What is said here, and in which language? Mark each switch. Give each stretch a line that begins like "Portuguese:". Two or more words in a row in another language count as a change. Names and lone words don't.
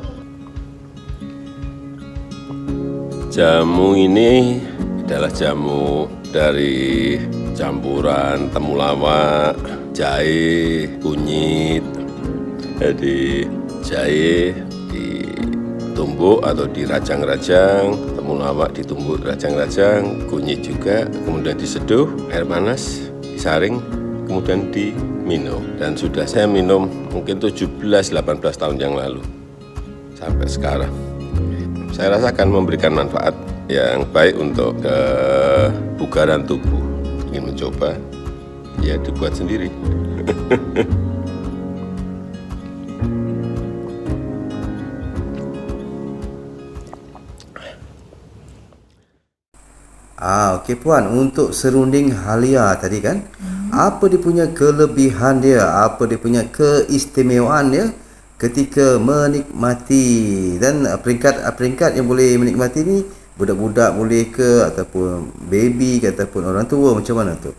Indonesian: Jamu ini adalah jamu dari campuran temulawak, jahe, kunyit. Jadi jahe ditumbuk atau dirajang-rajang, temulawak ditumbuk rajang-rajang, kunyit juga, kemudian diseduh, air panas, disaring, kemudian diminum. Dan sudah saya minum mungkin 17-18 tahun yang lalu sampai sekarang. Saya rasa akan memberikan manfaat yang baik untuk kebugaran tubuh. Ingin mencoba, ya dibuat sendiri.
Malay: Okey puan, untuk serunding halia tadi kan, apa dia punya kelebihan dia, apa dia punya keistimewaan dia ketika menikmati, dan peringkat yang boleh menikmati ni budak-budak boleh ke ataupun baby ke ataupun orang tua, macam mana tu?